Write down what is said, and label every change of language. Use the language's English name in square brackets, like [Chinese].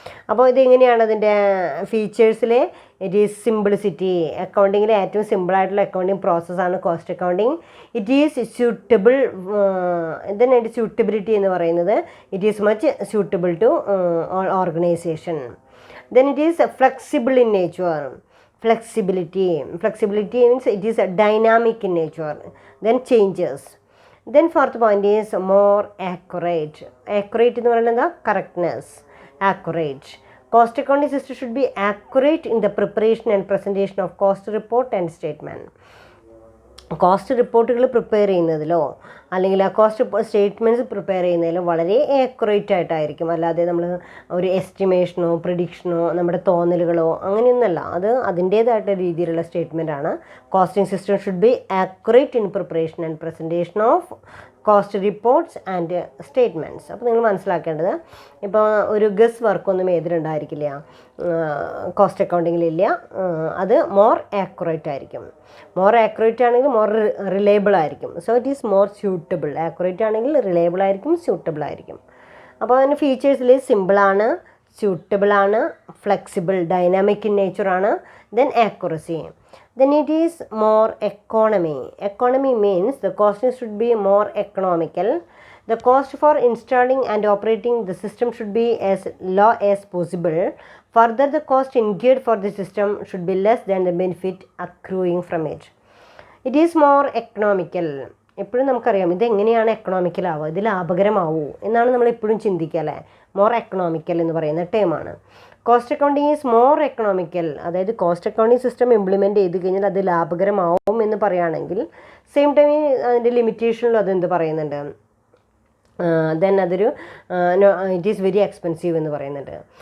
[Malayalam] അപ്പോൾ ഇതെങ്ങനെയാണ് അതിൻ്റെ ഫീച്ചേഴ്സിൽ? [English] It is simplicity. [Malayalam] അക്കൗണ്ടിങ്ങിലെ ഏറ്റവും സിമ്പിളായിട്ടുള്ള അക്കൗണ്ടിങ് പ്രോസസ്സാണ് cost accounting. [English] It is suitable. [Malayalam] ഇതിനായിട്ട് സ്യൂട്ടബിലിറ്റി എന്ന് പറയുന്നത് [English] It is much suitable to organisation. Then it is flexible in nature. Flexibility means it is dynamic in nature. Then changes. Then fourth point is more accurate. [Malayalam] Accurate എന്ന് പറയുന്നത് എന്താ? [English] Correctness. Accurate. Cost accounting system should be accurate in the preparation and presentation of cost report and statement. [Malayalam] Cost റിപ്പോർട്ടുകൾ prepare ചെയ്യുന്നതിലോ അല്ലെങ്കിൽ ആ cost statements prepare ചെയ്യുന്നതിലോ വളരെ accurate ആയിട്ടായിരിക്കും. അല്ലാതെ നമ്മൾ ഒരു എസ്റ്റിമേഷനോ പ്രിഡിക്ഷനോ നമ്മുടെ തോന്നലുകളോ അങ്ങനെയൊന്നുമല്ല. അത് അതിൻ്റേതായിട്ടുള്ള രീതിയിലുള്ള സ്റ്റേറ്റ്മെൻറ്റാണ്. [English] Costing system should be accurate in preparation and presentation of cost reports and statements. [Malayalam] അപ്പോൾ നിങ്ങൾ മനസ്സിലാക്കേണ്ടത് ഇപ്പോൾ ഒരു ഗസ് വർക്കൊന്നും ഏതിലുണ്ടായിരിക്കില്ല, കോസ്റ്റ് അക്കൗണ്ടിങ്ങിലില്ല. അത് മോർ ആക്യുറേറ്റ് ആയിരിക്കും. മോർ ആക്യുറേറ്റ് ആണെങ്കിൽ മോർ റിലയബിൾ ആയിരിക്കും. [English] So it is more suitable. [Malayalam] Accurate ആണെങ്കിൽ റിലയബിൾ ആയിരിക്കും, സ്യൂട്ടബിൾ ആയിരിക്കും. അപ്പോൾ അതിൻ്റെ ഫീച്ചേഴ്സിൽ സിമ്പിളാണ്, സ്യൂട്ടബിളാണ്, flexible, dynamic in നേച്ചറാണ്, then accuracy. [English] Then it is more economy. Economy means the cost should be more economical. The cost for installing and operating the system should be as low as possible. Further, the cost incurred for the system should be less than the benefit accruing from it. It is more economical. [Malayalam] എപ്പോഴും നമുക്കറിയാം ഇതെങ്ങനെയാണ് economical ആവുക, ഇത് ലാഭകരമാവൂ എന്നാണ് നമ്മൾ എപ്പോഴും ചിന്തിക്കുക അല്ലേ. മോർ എക്കണോമിക്കൽ എന്ന് പറയുന്ന ടേമാണ്. [English] Cost accounting is more economical. [Malayalam] അതായത് കോസ്റ്റ് അക്കൗണ്ടിങ് സിസ്റ്റം ഇംപ്ലിമെൻറ്റ് ചെയ്ത് കഴിഞ്ഞാൽ അത് ലാഭകരമാവും എന്ന് പറയുകയാണെങ്കിൽ സെയിം ടൈം അതിൻ്റെ ലിമിറ്റേഷനിലും അതെന്ത് പറയുന്നുണ്ട്, ദെൻ അതൊരു [English] it is very expensive [Malayalam] എന്ന് പറയുന്നുണ്ട്.